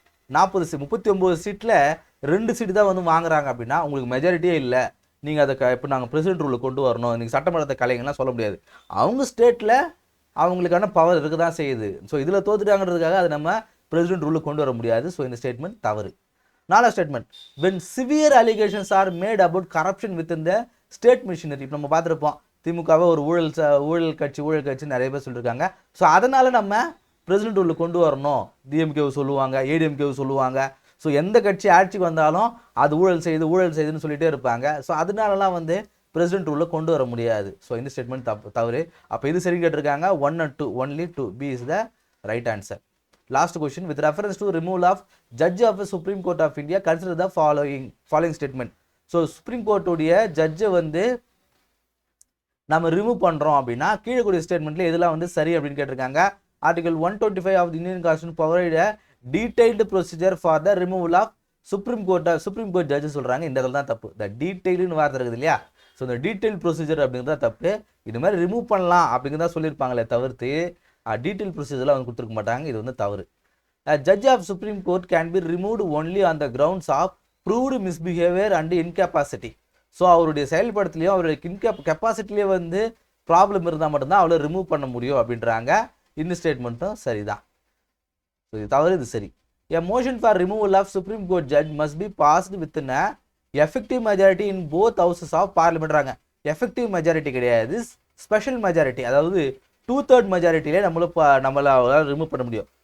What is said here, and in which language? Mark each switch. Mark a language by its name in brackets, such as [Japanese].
[Tamil] 39 சீட்டில் 2 சீட்டு தான் வந்து வாங்குறாங்க அப்படின்னா உங்களுக்கு மெஜாரிட்டியே இல்லை. நீங்கள் அதை இப்போ நாங்கள் பிரசிடென்ட் ரூலில் கொண்டு வரணும், நீங்கள் சட்டமன்றத்தை கலைங்கலாம் சொல்ல முடியாது. அவங்க ஸ்டேட்டில் அவங்களுக்கான பவர் இருக்க தான் செய்யுது. ஸோ இதில் தோத்துட்டாங்கிறதுக்காக அதை நம்ம பிரசிடென்ட் ரூலில் கொண்டு வர முடியாது. ஸோ இந்த ஸ்டேட்மெண்ட் தவறு. 4வது statement, [English] when severe allegations are made about corruption within the state machinery. [Tamil] இப்போ நம்ம பார்த்துருப்போம், திமுகவை ஒரு ஊழல் கட்சி நிறைய பேர் சொல்லியிருக்காங்க. ஸோ அதனால் நம்ம பிரசிடென்ட் ரூலில் கொண்டு வரணும். டிஎம்கேவை சொல்லுவாங்க, ஏடிஎம்கேவை சொல்லுவாங்க. ஸோ எந்த கட்சி ஆட்சிக்கு வந்தாலும் அது ஊழல் செய்யுதுன்னு சொல்லிகிட்டே இருப்பாங்க. ஸோ அதனாலலாம் வந்து பிரசிடென்ட் ரூலில் கொண்டு வர முடியாது. ஸோ இந்த ஸ்டேட்மெண்ட் தவறு. அப்போ இது சரி கேட்டிருக்காங்க. [English] 1 and 2, only 2 B is the right answer. Last question, with reference to removal of judge of the Supreme Court of India, consider the following statement. [Tamil] So supreme கோர்ட்டுடைய ஜட்ஜை வந்து நம்ம ரிமூவ் பண்ணுறோம் அப்படின்னா கீழே கூடிய ஸ்டேட்மெண்ட்டில் இதெல்லாம் வந்து சரி அப்படின்னு கேட்டிருக்காங்க. [English] article 125 of the Indian constitution provide detailed procedure for the removal of supreme court judge [Tamil] சொல்கிறாங்க. இந்த இடத்துல தான் தப்பு. இந்த டீடைல்டுன்னு வார்த்தை இருக்குது இல்லையா, ஸோ இந்த டீடைல் ப்ரொசீஜர் அப்படிங்கிறதா தப்பு. இது மாதிரி ரிமூவ் பண்ணலாம் அப்படிங்கிறதா சொல்லியிருப்பாங்களே தவிர்த்து டீடைல் ப்ரொசீஜர்லாம் வந்து கொடுத்துருக்க மாட்டாங்க. இது வந்து தவறு. [English] Judge of supreme court can be removed only on the grounds of proved misbehaviour and incapacity. [Tamil] So அவருடைய செயல்படத்துலையும் அவருடைய கெப்பாசிட்டிலேயே வந்து ப்ராப்ளம் இருந்தால் மட்டும்தான் அவளை ரிமூவ் பண்ண முடியும் அப்படின்றாங்க. இந்த ஸ்டேட்மெண்ட்டும் சரிதான். ஸோ இது தவறு, இது சரி. [English] A motion for removal of Supreme Court judge must be passed within a effective majority in both houses of parliament. [Tamil] Effective majority கிடையாது, ஸ்பெஷல் மெஜாரிட்டி. அதாவது 2/3 மெஜாரிட்டியிலே நம்மளால் ரிமூவ் பண்ண முடியும்.